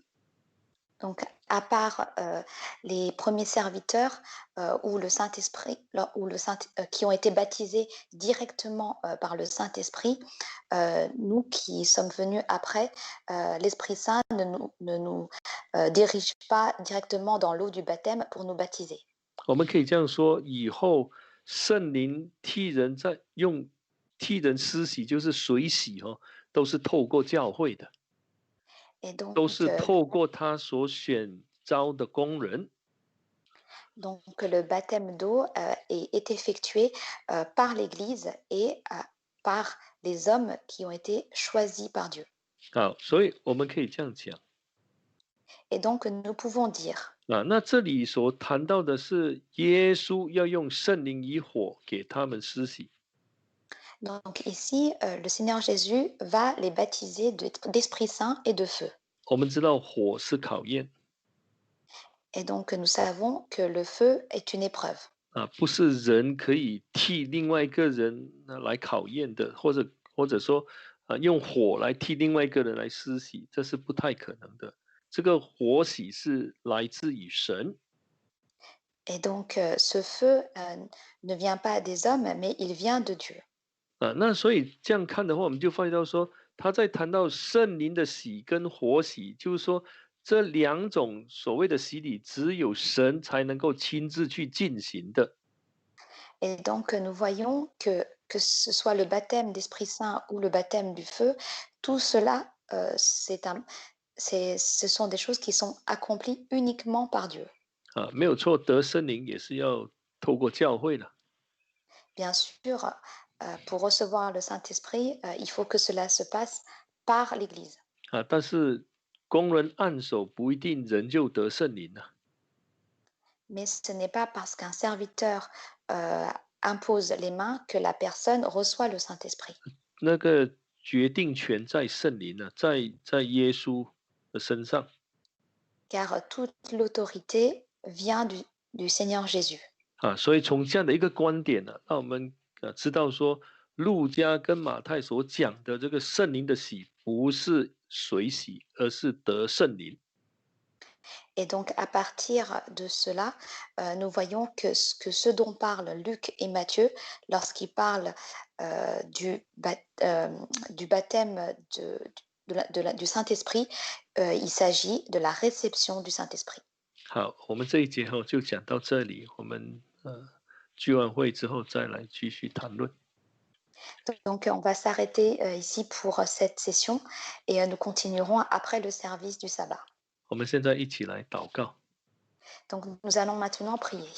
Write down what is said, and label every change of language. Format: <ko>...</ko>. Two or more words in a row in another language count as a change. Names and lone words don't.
<fr>Donc, à part les premiers serviteurs ou le Saint-Esprit, qui ont été baptisés directement par le Saint-Esprit, nous qui sommes venus après, l'Esprit Saint ne nous dirige pas directement dans l'eau du baptême pour nous baptiser.</fr> <zh>我们可以这样说，以后圣灵替人施洗，就是水洗都是透过教会的。</zh> <fr>Et</fr> <zh>都</zh> <fr>donc,</fr> <zh>是透过他所选召的工人。</zh> <fr>donc le baptême d'eau est effectué par l'Église et par les hommes qui ont été choisis par Dieu.</fr> <zh>所以我们可以这样讲。</zh> <fr>Et donc, nous pouvons dire,</fr> <zh>那这里所谈到的是耶稣要用圣灵以火给他们施洗。</zh> <fr>donc ici, le Seigneur Jésus va les baptiser d'Esprit Saint et de feu.</fr> <zh>我们知道火是考验</zh> <fr>Et donc, nous savons que le feu est une épreuve.</fr> <zh>不是人可以替另外一个人来考验的，或者说用火来替另外一个人来施洗，这是不太可能的。这个火洗是来自于神。</zh> <fr>Et donc, ce feu ne vient pas des hommes, mais il vient de Dieu.</fr> <zh>那所以这样看的话，我们就发现到说，他在谈到圣灵的洗跟火洗，就是说这两种所谓的洗礼，只有神才能够亲自去进行的。</zh> <fr>Et donc, nous voyons que ce soit le baptême d'Esprit Saint ou le baptême du feu, tout cela, ce sont des choses qui sont accomplies uniquement par Dieu.</fr> <zh>没有错，得圣灵也是要透过教会的。</zh> <fr>Bien sûr, pour recevoir le Saint-Esprit, il faut que cela se passe par l'Église.</fr> <zh>但是工人按手不一定人就得圣灵了。</zh> <fr>Mais ce n'est pas parce qu'un serviteur impose les mains que la personne reçoit le Saint-Esprit.</fr> <zh>那个决定权在圣灵在耶稣的身上。</zh> <fr>Car toute l'autorité vient du Seigneur Jésus.</fr> <zh>所以从这样的一个观点呢，让我们知道说，路加跟马太所讲的这个圣灵的洗，不是水洗，而是得圣灵。</zh> <fr>Et donc, à partir de cela, nous voyons que ce dont parlent Luc et Matthieu, lorsqu'ils parlent du baptême du Saint-Esprit, il s'agit de la réception du Saint-Esprit.</fr> <zh>好，我们这一节就讲到这里，我们聚完会之后再来继续谈论。</zh> <fr>Donc, on va s'arrêter ici pour cette session et nous continuerons après le service du sabbat.</fr> <zh>我们现在一起来祷告。</zh> <fr>Donc, nous allons maintenant prier.</fr>